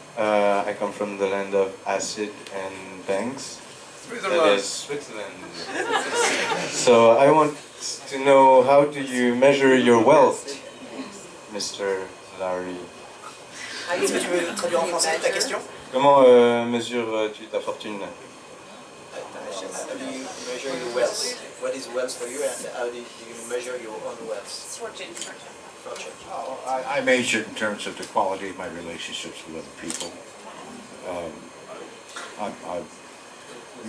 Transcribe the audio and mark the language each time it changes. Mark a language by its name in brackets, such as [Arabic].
[English] I come from the land of acid and banks. That is Switzerland. So I want to know, how do you measure your wealth, Mr. Larry? [French] Est-ce que tu veux traduire en français ta question? Comment mesures-tu ta fortune? [English] How do you measure your wealth? What is wealth for you and how do you measure your own wealth? I measure it in terms of the quality of my relationships with other people.